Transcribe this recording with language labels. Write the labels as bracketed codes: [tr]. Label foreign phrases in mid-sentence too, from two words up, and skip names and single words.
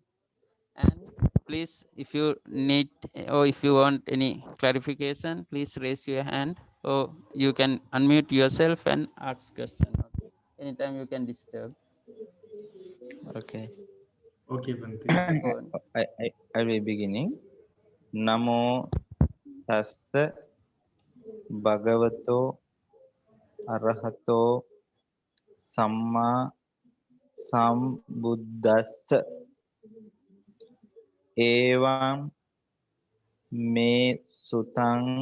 [en] And please, if you need or if you want any clarification, please raise your hand, or you can unmute yourself and ask question. Okay. Anytime you can disturb. okay. Okay, Bante. Go on. I will beginning. [pi] නමෝ තස්ස භගවතෝ අරහතෝ සම්මා සම්බුද්දස්ස ඒවං මේ සුතං